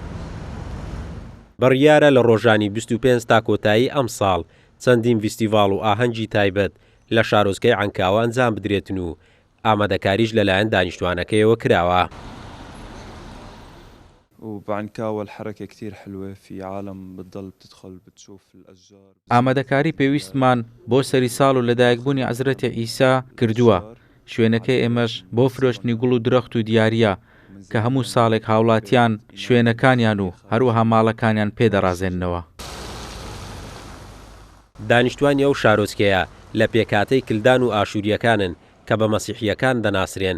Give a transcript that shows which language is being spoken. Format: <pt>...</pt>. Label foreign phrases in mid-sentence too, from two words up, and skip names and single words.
<ckb>بڕیارە لە ڕۆژانی 25 تا کۆتایی ئەم ساڵ چەندین فیستیڤاڵ و ئاهەنگی تایبەت لە شارۆچکەی عنکاوە ئەنجام بدرێتن و ئامادەکاریش لەلایەن دانیشتوانەکەیەوە کراوە.</ckb> <ar>وبعنكاوة الحركة كتير حلوة، في عالم بتضل بتدخل بتشوف الأشجار.</ar> <ckb>ئامادەکاری پێویستمان بۆ سەری ساڵ و لەدایکبوونی حەزرەتی عیسا کردووە. شوێنەکەی ئێمەش بۆ فرۆشتنی گوڵ و درەخت و دیاریە کە هەموو ساڵێک هاوڵاتیان شوێنەکانیان و هەروەها ماڵەکانیان پێدەڕازێننەوە. دانیشتوانی ئەو شارۆچکەیە لە پێکاتەی کلدان و ئاشووریەکانن کە بە مەسیحیەکان دەناسرێن.</ckb>